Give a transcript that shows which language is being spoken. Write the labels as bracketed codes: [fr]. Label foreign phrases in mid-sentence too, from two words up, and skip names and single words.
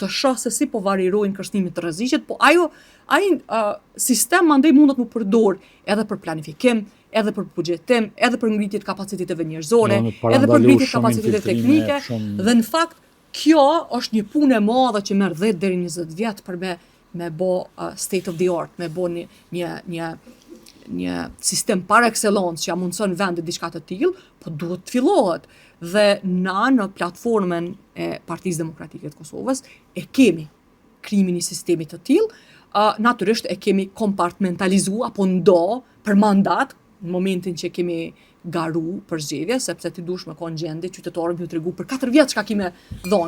[sq] shohë se si po varirojnë kërcënimit të rreziqet, po ai sistem mandej mundet më përdor edhe për planifikim, edhe për buxhetim, edhe për ngritje të kapaciteteve njerëzore, edhe për ngritje të kapaciteteve teknike, dhe në fakt kjo është një punë e madhe që merr 10 deri 20 vjet për me bë [en] state of the art, [sq] me bë një sistem [fr] par excellence [sq] që ja mundson vendit diçka të tillë, po duhet të fillohet. Dhe na në platformën e Partisë Demokratike të Kosovës e kemi krimin i sistemit të tillë, natyrisht e kemi kompartmentalizu apo ndo për mandat në momentin që kemi garu për zgjedhje, sepse ti dush me konë gjendje qytetarët ju tregu për 4 vjet çka kime dhonë.